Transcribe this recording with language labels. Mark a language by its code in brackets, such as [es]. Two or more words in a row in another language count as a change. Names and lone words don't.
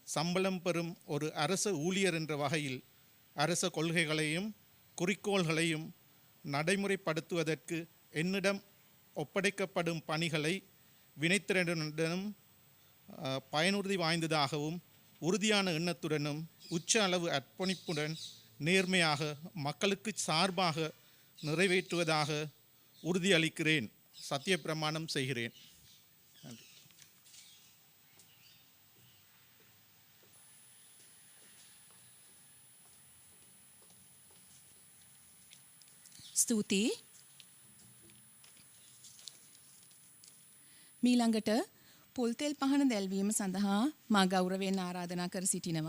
[ta] சம்பளம் பெறும் ஒரு அரச ஊழியர் என்ற வகையில் அரச கொள்கைகளையும் குறிக்கோள்களையும் நடைமுறைப்படுத்துவதற்கு என்னிடம் ஒப்படைக்கப்படும் பணிகளை வினைத்திறனுடனும் பயனுறுதி வாய்ந்ததாகவும் உறுதியான எண்ணத்துடனும் உச்ச அளவு அர்ப்பணிப்புடன் நேர்மையாக மக்களுக்கு சார்பாக நிறைவேற்றுவதாக உறுதியளிக்கிறேன். சத்திய பிரமாணம் செய்கிறேன். நன்றி. [si] ස්තුතියි. මීළඟට පොල්තෙල් පහන දැල්වීම සඳහා මා ගෞරවයෙන් ආරාධනා කර සිටිනවා.